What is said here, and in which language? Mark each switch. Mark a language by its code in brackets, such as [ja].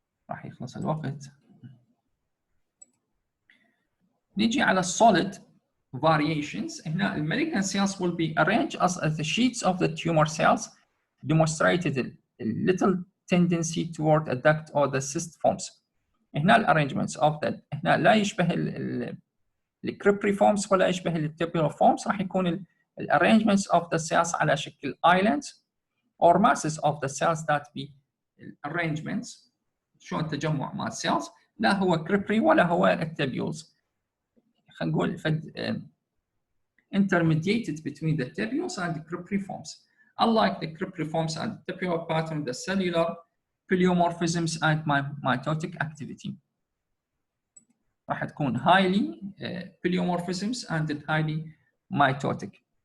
[ar] راح يخلص الوقت. نيجي على [en] solid variations. [ar] هنا [en] malignant cells will be arranged as the sheets of the tumor cells demonstrated a little tendency toward a duct or the cyst forms. [ar] هنا ال [en] arrangements of the [ar] هنا لا يشبه ال cribriforms ولا يشبه ال [en] tubular forms. [ar] راح يكون ال [en] arrangements of the cells [ar] على شكل [en] islands or masses of the cells that be arrangements. [ar] شلون تجمع مع cells، لا هو cribri ولا هو tubules. خلينا نقول [en] intermediated between the tubules and the cribriforms. Unlike the cribriforms and the tubular pattern, the cellular pleomorphisms and mitotic activity [ar] راح تكون [en] highly pleomorphisms and highly mitotic.